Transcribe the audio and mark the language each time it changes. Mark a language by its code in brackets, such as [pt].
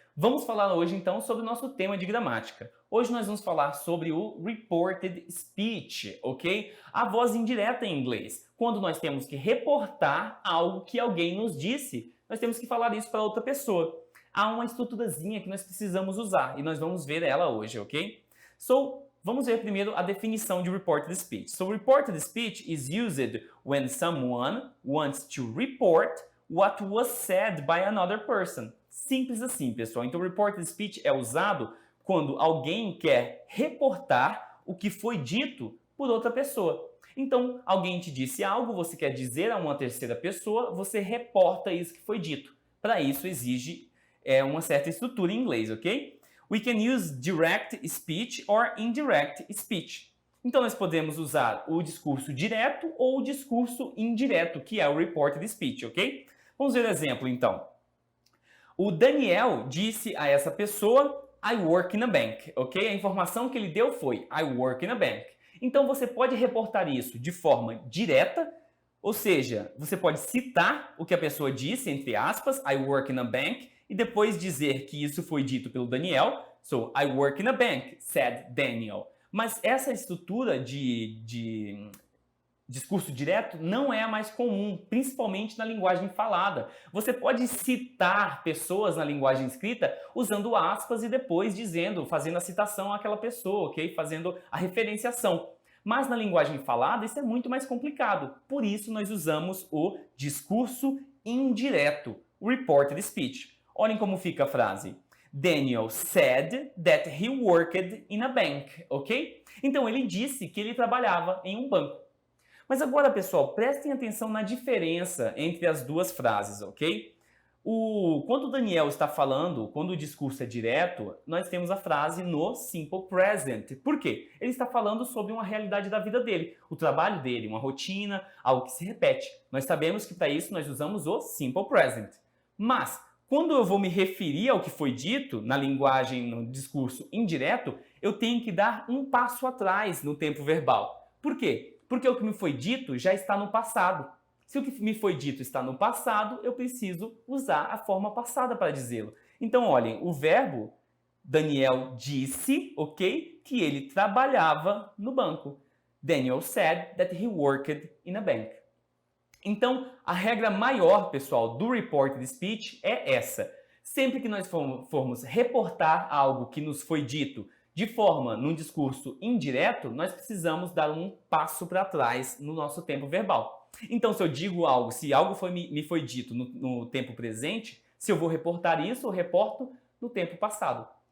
[pt] Vamos falar hoje, então, sobre o nosso tema de gramática. Hoje nós vamos falar sobre o reported speech, ok? A voz indireta em inglês. Quando nós temos que reportar algo que alguém nos disse, nós temos que falar isso para outra pessoa. Há uma estruturazinha que nós precisamos usar e nós vamos ver ela hoje, ok? Vamos ver primeiro a definição de reported speech. [en] So, reported speech is used when someone wants to report what was said by another person. [pt] Simples assim, pessoal. Então, reported speech é usado quando alguém quer reportar o que foi dito por outra pessoa. Então, alguém te disse algo, você quer dizer a uma terceira pessoa, você reporta isso que foi dito. Para isso, exige uma certa estrutura em inglês, ok? [en] We can use direct speech or indirect speech. [pt] Então, nós podemos usar o discurso direto ou o discurso indireto, que é o reported speech, ok? Vamos ver o exemplo, então. O Daniel disse a essa pessoa, [en] I work in a bank, [pt] ok? A informação que ele deu foi, [en] I work in a bank. [pt] Então, você pode reportar isso de forma direta, ou seja, você pode citar o que a pessoa disse, entre aspas, I work in a bank, e depois dizer que isso foi dito pelo Daniel. [en] So, I work in a bank, said Daniel. [pt] Mas essa estrutura de discurso direto não é a mais comum, principalmente na linguagem falada. Você pode citar pessoas na linguagem escrita usando aspas e depois fazendo a citação àquela pessoa, ok? Fazendo a referenciação. Mas na linguagem falada isso é muito mais complicado. Por isso nós usamos o discurso indireto, reported speech. Olhem como fica a frase. [en] Daniel said that he worked in a bank, ok? [pt] Então ele disse que ele trabalhava em um banco. Mas agora, pessoal, prestem atenção na diferença entre as duas frases, ok? Quando o Daniel está falando, quando o discurso é direto, nós temos a frase no simple present. Por quê? Ele está falando sobre uma realidade da vida dele, o trabalho dele, uma rotina, algo que se repete. Nós sabemos que para isso nós usamos o simple present. Mas, quando eu vou me referir ao que foi dito na linguagem, no discurso indireto, eu tenho que dar um passo atrás no tempo verbal. Por quê? Porque o que me foi dito já está no passado. Se o que me foi dito está no passado, eu preciso usar a forma passada para dizê-lo. Então, olhem, o verbo Daniel disse, ok, que ele trabalhava no banco. [en] Daniel said that he worked in a bank. [pt] Então, a regra maior, pessoal, do reported speech é essa. Sempre que nós formos reportar algo que nos foi dito num discurso indireto, nós precisamos dar um passo para trás no nosso tempo verbal. Então, se eu digo algo, se algo me foi dito no tempo presente, se eu vou reportar isso, eu reporto no tempo passado.